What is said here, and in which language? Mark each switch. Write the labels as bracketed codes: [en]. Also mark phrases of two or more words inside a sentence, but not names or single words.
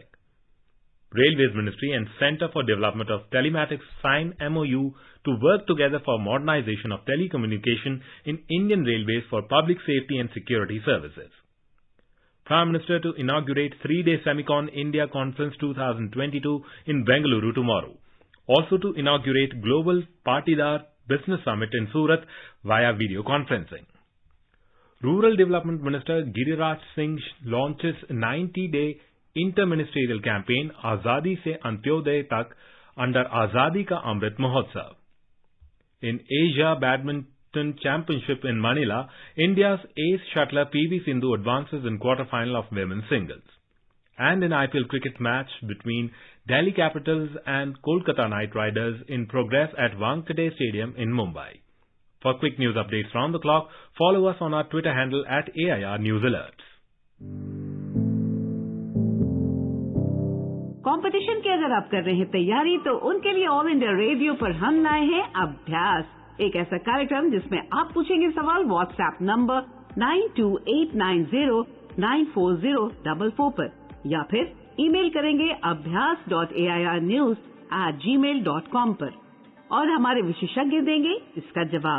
[en] Railways Ministry and Centre for Development of Telematics sign MOU to work together for modernization of telecommunication in Indian Railways for public safety and security services. Prime Minister to inaugurate 3-day Semicon India Conference 2022 in Bengaluru tomorrow. Also to inaugurate Global Partidar Business Summit in Surat via video conferencing. Rural Development Minister Giriraj Singh launches 90-day interministerial campaign Azadi Se Antyodaya Tak under Azadi Ka Amrit Mahotsav. In Asia Badminton Championship in Manila, India's ace shuttler PV Sindhu advances in quarter-final of women's singles. And in IPL cricket match between Delhi Capitals and Kolkata Knight Riders in progress at Wankhede Stadium in Mumbai. For quick news updates round the clock, follow us on our Twitter handle at AIR News Alerts. [hi] कंपटीशन की अगर आप कर रहे हैं तैयारी तो उनके लिए ऑल इंडिया रेडियो पर हम लाए हैं अभ्यास, एक ऐसा कार्यक्रम जिसमें आप पूछेंगे सवाल व्हाट्सएप नंबर 9289094044 पर या फिर ईमेल करेंगे abhyas.airnews@gmail.com पर और हमारे विशेषज्ञ देंगे इसका जवाब।